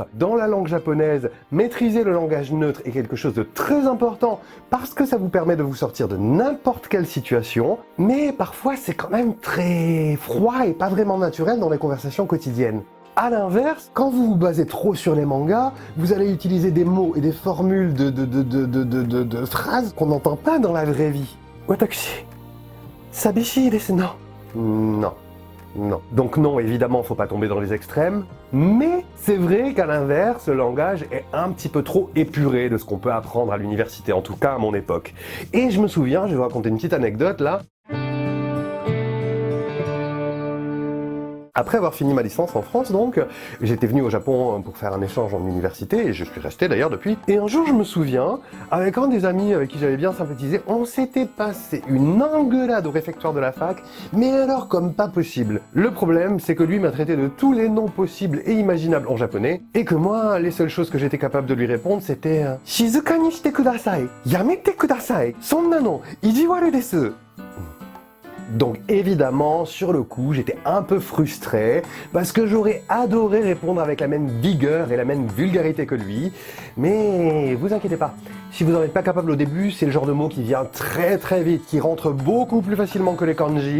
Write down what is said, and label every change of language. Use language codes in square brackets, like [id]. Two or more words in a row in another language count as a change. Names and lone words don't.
[fr] Dans la langue japonaise, maîtriser le langage neutre est quelque chose de très important parce que ça vous permet de vous sortir de n'importe quelle situation, mais parfois c'est quand même très froid et pas vraiment naturel dans les conversations quotidiennes. À l'inverse, quand vous vous basez trop sur les mangas, vous allez utiliser des mots et des formules de phrases qu'on n'entend pas dans la vraie vie. [ja] 私、寂しいですの. [fr] Non. Non. Donc non, évidemment, faut pas tomber dans les extrêmes, mais c'est vrai qu'à l'inverse, le langage est un petit peu trop épuré de ce qu'on peut apprendre à l'université, en tout cas à mon époque. Et je me souviens, je vais vous raconter une petite anecdote là. Après avoir fini ma licence en France, donc, j'étais venu au Japon pour faire un échange en université, et je suis resté d'ailleurs depuis. Et un jour, je me souviens, avec un des amis avec qui j'avais bien sympathisé, on s'était passé une engueulade au réfectoire de la fac, mais alors comme pas possible. Le problème, c'est que lui m'a traité de tous les noms possibles et imaginables en japonais, et que moi, les seules choses que j'étais capable de lui répondre, c'était « [ja] 静かにしてください、やめてください、そんなの、意地悪です ». [fr] Donc évidemment, sur le coup, j'étais un peu frustré parce que j'aurais adoré répondre avec la même vigueur et la même vulgarité que lui. Mais vous inquiétez pas, si vous n'en êtes pas capable au début, c'est le genre de mot qui vient très vite, qui rentre beaucoup plus facilement que les kanji.